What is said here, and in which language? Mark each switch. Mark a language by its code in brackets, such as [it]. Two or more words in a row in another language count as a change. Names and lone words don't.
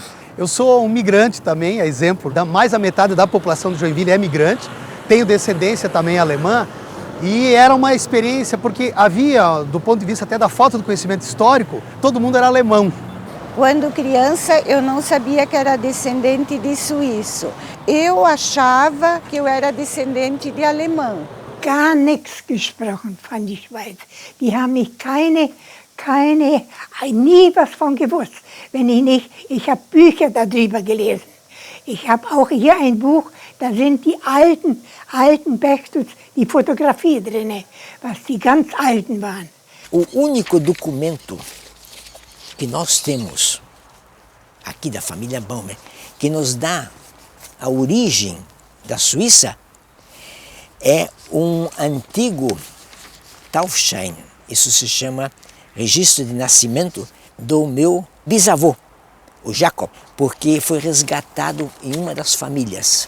[pt] Eu sou um migrante também, a exemplo, mais da metade da população de Joinville é migrante, tenho descendência também alemã e era uma experiência porque havia, do ponto de vista até da falta do conhecimento histórico, todo mundo era alemão. Quando criança, eu não sabia que era descendente de suíço. Eu achava que eu era descendente de alemão. [de] Gar nichts gesprochen von der Schweiz. Die haben mich nie was von gewusst. Wenn ich habe Bücher darüber gelesen. Ich habe auch hier ein Buch, da sind die alten Bergstutz, die Fotografie drin, was die ganz alten waren. [pt] O único documento que nós temos aqui da família Baumer, que nos dá a origem da Suíça, é um antigo Taufschein. Isso se chama registro de nascimento do meu bisavô, o Jacob, porque foi resgatado em uma das famílias.